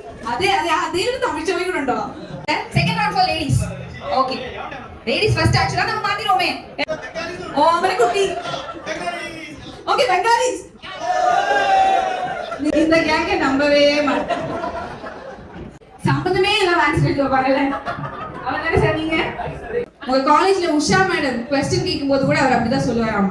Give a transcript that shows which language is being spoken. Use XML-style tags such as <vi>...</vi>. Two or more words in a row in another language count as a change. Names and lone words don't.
<ml>അതെ അതെ അതിലും തമിഴ് ചോദിക്കുന്നുണ്ടോ?</ml> <en>second round for ladies. okay, ladies first actually</en> <ta>நம்ம மாத்திரோமே.</ta> <en>ഓമനക്കുട്ടി. okay Bengalis.</en> <ta>இந்த கேங்க நம்பவே மாட்டேன். சம்பந்தமே இல்லாம ஆன்சர் எழுத பாருங்க. அவர் என்ன சொன்னீங்க? உங்க காலேஜ்ல உஷா மேடம் क्वेश्चन கேக்கும்போது கூட அவர் அப்படிதான் சொல்லுவாராமா.</ta>